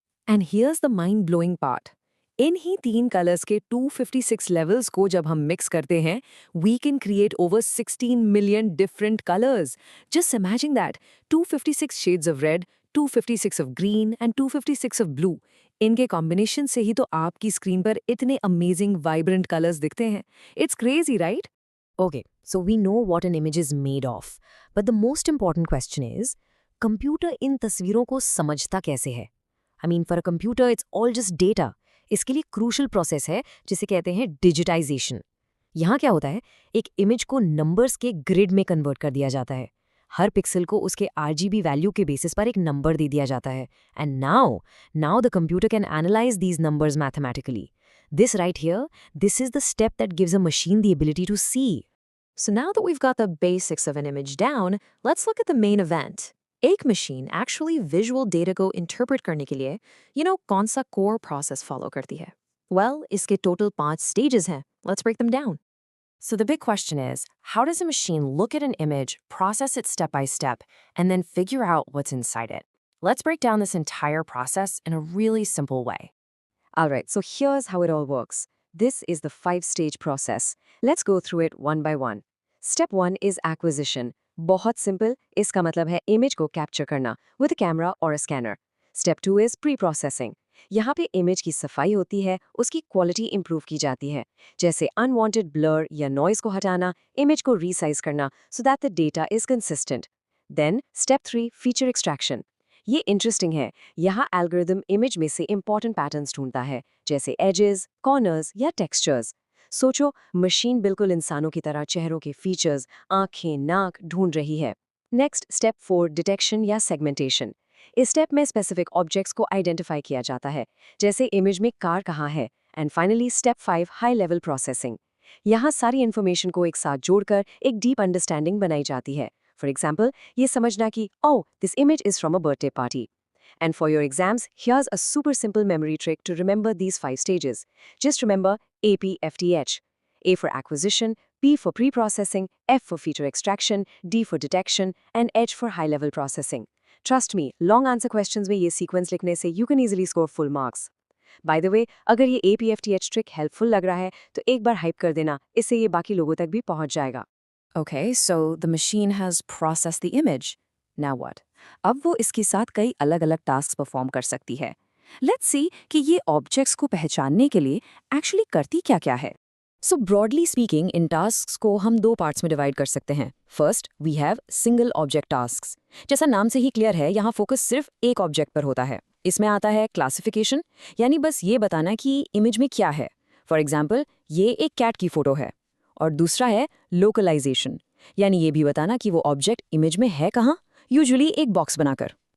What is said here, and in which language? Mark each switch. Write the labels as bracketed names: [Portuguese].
[English] and here's the mind blowing part, [Hindi] in he 3 colours के 256 levels को जब हम मिक्स करते हैं, [English] We can create over 16 million different colours. Just imagine that, 256 shades of red, 256 of green and 256 of blue, [Hindi] इनके combination से ही तो आपकी स्क्रीन पर इतने अमेजिंग वाइब्रेंट कलर्स दिखते हैं. [English] It's crazy, right? Okay, so we know what an image is made of, but the most important question is, [Hindi] computer इन तस्वीरों को समझता कैसे है? [English] I mean, for a computer, it's all just data. [Hindi] इसके लिए crucial process है जिसे कहते हैं डिजिटाइजेशन. यहाँ क्या होता है, एक इमेज को नंबर्स के ग्रिड में कन्वर्ट कर दिया जाता है. हर पिक्सल को उसके RGB वैल्यू के बेसिस पर एक नंबर दे दिया जाता है. [English] And now the computer can analyse these numbers mathematically. This right here, this is the step that gives a machine the ability to see. So now that we've got the basics of an image down, let's look at the main event. [Hindi] एक machine actually visual data को interpret करने के लिए, कौन सा core process follow करती है? Well, इसके total 5 stages हैं. [English] Let's break them down. So the big question is, how does a machine look at an image, process it step by step, and then figure out what's inside it? Let's break down this entire process in a really simple way. Alright, so here's how it all works. This is the 5-stage process. Let's go through it one by one. Step 1 is acquisition. [Hindi] बहुत simple, इसका मतलब है image को capture करना [English] with a camera or a scanner. Step 2 is pre-processing. [Hindi] यहाँ पे image की सफाई होती है, उसकी quality improve की जाती है. जैसे unwanted blur या noise को हटाना, image को resize करना [English] so that the data is consistent. Then, step 3, feature extraction. [Hindi] ये इंटरेस्टिंग है. यहाँ एल्गोरिदम इमेज में से इंपॉर्टेंट पैटर्न्स ढूंढता है, जैसे एजेस, कॉर्नर्स या टेक्सचर्स. सोचो, मशीन बिल्कुल इंसानों की तरह चेहरों के फीचर्स, आंखें, नाक ढूंढ रही है. नेक्स्ट, स्टेप 4, डिटेक्शन या सेगमेंटेशन. इस स्टेप में स्पेसिफिक ऑब्जेक्ट्स को आइडेंटिफाई किया जाता है, जैसे इमेज में कार कहाँ है. And finally step 5, high level processing. यहाँ सारी इन्फॉर्मेशन को एक साथ जोड़कर एक डीप अंडरस्टैंडिंग बनाई जाती है. [English] For example, [Hindi] ये समझना कि, [English] oh, this image is from a birthday party. And for your exams, here's a super simple memory trick to remember these 5 stages. Just remember APFTH. A for acquisition, P for pre-processing, F for feature extraction, D for detection, and H for high-level processing. Trust me, long answer questions [Hindi] में ये sequence लिखने से [English] you can easily score full marks. [Hindi] By the way, अगर ये APFTH trick helpful लग रहा है, तो एक बार hype कर देना, इससे ये बाकी लोगों तक भी पहुंच जाएगा. [English] Okay, so the machine has processed the image. Now what? [Hindi] अब वो इसके साथ कई अलग-अलग tasks perform कर सकती है. Let's see कि ये objects को पहचानने के लिए actually करती क्या-क्या है. So broadly speaking, in tasks को हम 2 parts में divide कर सकते हैं. [English] First, we have single object tasks. [Hindi] जैसा नाम से ही clear है, यहाँ focus सिर्फ एक object पर होता है. इसमें आता है classification, यानी बस ये बताना कि image में क्या है. For example, ये एक cat की photo है. और दूसरा है लोकलाइजेशन, यानी ये भी बताना कि वो ऑब्जेक्ट इमेज में है कहाँ, यूजुअली एक बॉक्स बनाकर.